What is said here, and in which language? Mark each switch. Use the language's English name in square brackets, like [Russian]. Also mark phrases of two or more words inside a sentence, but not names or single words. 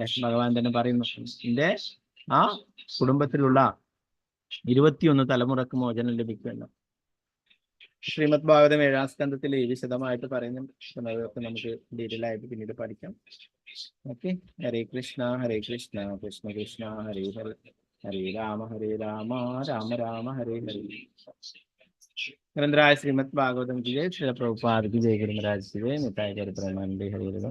[Malayalam] ഭഗവാൻ തന്നെ പറയുന്നു, എന്റെ ആ കുടുംബത്തിലുള്ള 21 തലമുറക്ക് മോചനം ലഭിക്കുമല്ലോ. ശ്രീമദ് ഭാഗവതം 7-ാം സ്കന്ധത്തിൽ വിശദമായിട്ട് പറയുന്നുണ്ട്. അതൊക്കെ നമുക്ക് ഡീറ്റെയിൽ ആയിട്ട് പിന്നീട് പഠിക്കാം. [Sanskrit] ഓക്കെ. ഹരേ കൃഷ്ണ കൃഷ്ണ കൃഷ്ണ ഹരേ ഹരേ, ഹരേ രാമ രാമ രാമ ഹരേ ഹരേ. [Hindi] ग्रंथराज श्रीमद् भागवतम की जय, श्री प्रभुपाद की जय, गुरु महाराज की जय, निताय गौर प्रेमानंदे हरे हरे.